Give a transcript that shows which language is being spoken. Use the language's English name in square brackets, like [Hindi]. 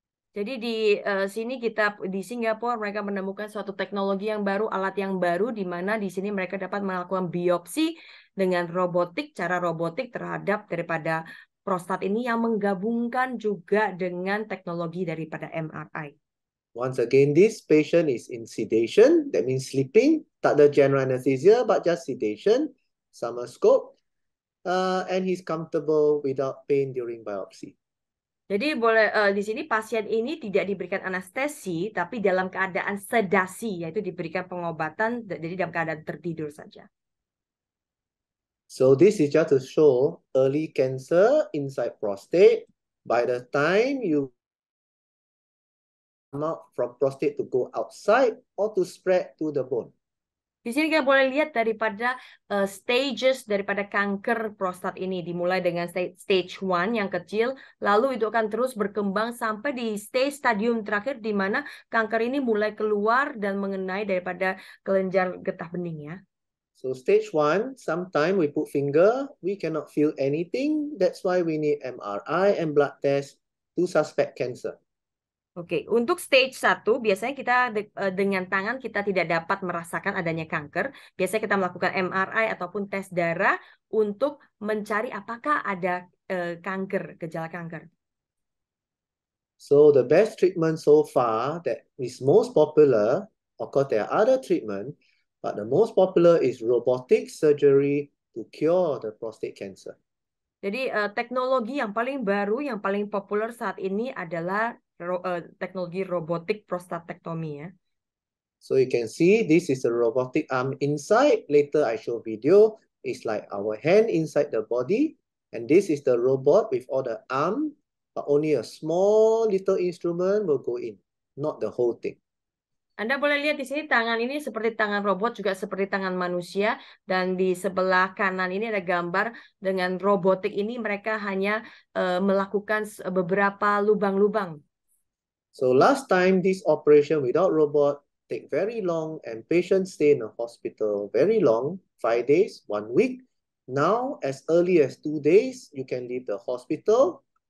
[Indonesian] Jadi di sini di Singapura mereka menemukan suatu teknologi yang baru, alat yang baru di mana di sini mereka dapat melakukan biopsi dengan cara robotik terhadap daripada prostat ini yang menggabungkan juga dengan teknologi daripada MRI. [English] Once again, this patient is in sedation, that means sleeping, [Indonesian] tak ada [English] general anesthesia, but just sedation, [Indonesian] sama [English] scope, and he's comfortable without pain during biopsy. [Indonesian] Jadi di sini pasien ini tidak diberikan anestesi, tapi dalam keadaan sedasi, yaitu diberikan pengobatan, jadi dalam keadaan tertidur saja. [English] So this is just to show early cancer inside prostate. By the time you come out from prostate to go outside or to spread to the bone. [Indonesian] Di sini kita boleh lihat daripada stages daripada kanker prostat ini. Dimulai dengan stage 1 yang kecil, lalu itu akan terus berkembang sampai di stadium terakhir di mana kanker ini mulai keluar dan mengenai daripada kelenjar getah bening ya. [English] So stage 1, sometimes we put finger, we cannot feel anything. That's why we need MRI and blood test to suspect cancer. [Indonesian] Oke, untuk stage 1 biasanya kita dengan tangan kita tidak dapat merasakan adanya kanker. Biasanya kita melakukan MRI ataupun tes darah untuk mencari apakah ada gejala kanker. [English] So the best treatment so far that is most popular, of course there are other treatment, but the most popular is robotic surgery to cure the prostate cancer. [Indonesian] Jadi teknologi yang paling baru, yang paling populer saat ini adalah teknologi robotik prostatektomi ya. [English] So you can see this is a robotic arm inside. Later I show video. It's like our hand inside the body, and this is the robot with all the arm, but only a small little instrument will go in, not the whole thing. [Indonesian] Anda boleh lihat di sini tangan ini seperti tangan robot, juga seperti tangan manusia. Dan di sebelah kanan ini ada gambar dengan robotik ini mereka hanya melakukan beberapa lubang-lubang. [English] So last time this operation without robot take very long and patients stay in the hospital very long, 5 days, 1 week. Now as early as 2 days, you can leave the hospital.